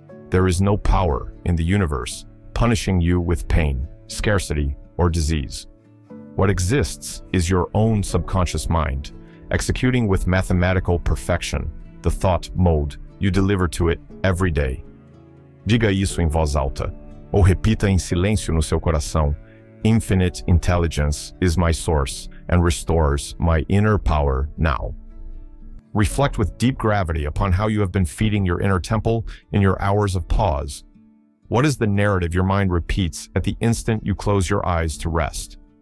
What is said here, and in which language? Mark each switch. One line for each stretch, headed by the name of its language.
English: There is no power in the universe punishing you with pain, scarcity, or disease. What exists is your own subconscious mind, executing with mathematical perfection the thought mode you deliver to it every day.
Portuguese: Diga isso em voz alta, ou repita em silêncio no seu coração.
English: Infinite intelligence is my source and restores my inner power now. Reflect with deep gravity upon how you have been feeding your inner temple in your hours of pause. What is the narrative your mind repeats at the instant you close your eyes to rest?